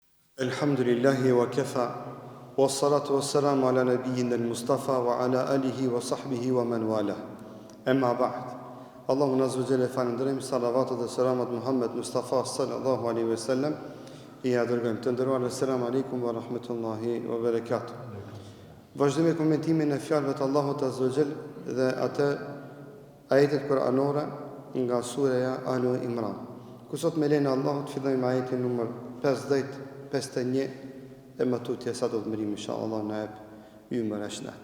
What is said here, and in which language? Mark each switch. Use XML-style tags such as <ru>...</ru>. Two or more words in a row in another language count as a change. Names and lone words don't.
<ar>الحمد لله وكفى والصلاة والسلام على نبينا المصطفى وعلى آله وصحبه ومن والى. أما بعد.</ar> <sq>Allahun</sq> <ar>عز وجل</ar> <sq>falenderojmë, salavatet dhe selamat Muhammed Mustafa</sq> <ar>صلى الله عليه وسلم.</ar> <sq>I dërgojmë të nderuar,</sq> <ar>السلام عليكم ورحمة الله وبركاته.</ar> <sq>Vazhdojmë komentimin e fjalëve të Allahut</sq> <ar>عز وجل</ar> <sq>dhe atë ajetet kuranore nga sura Al Imran. Ku sot me lenin Allahut fillojmë ajetin numër 51 e më tutje sa do të mërim inshallah në ep ju më rashnet.</sq>